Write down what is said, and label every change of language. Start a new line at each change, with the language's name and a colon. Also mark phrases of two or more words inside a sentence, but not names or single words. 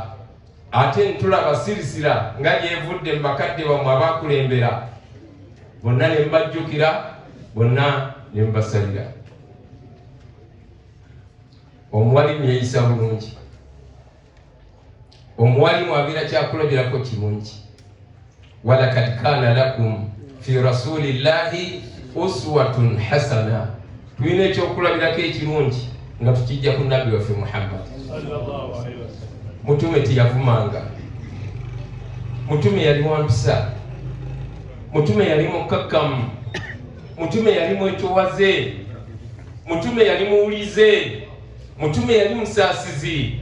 Ganda: Ate ntulaba sirisira nga gyevudde mu bakadde bammwe abakulembera, bonna ne mbajjukira, bonna ne mbasalira. Omuwalimu yeeyisa bulungi, omuwalimu abeera kyakulabirako kirungi.
Arabic: ولقد كان لكم في رسول الله أسوة حسنة.
Ganda: Tulina ekyokulabirako ekirungi nga tukijja ku nabbi waffe Muhammad. Mutume teyavumanga, mutume yali wampisa, mutume yali mukakkamu, mutume yali mwetowaze, mutume yali muwulize, mutume yali musaasizi.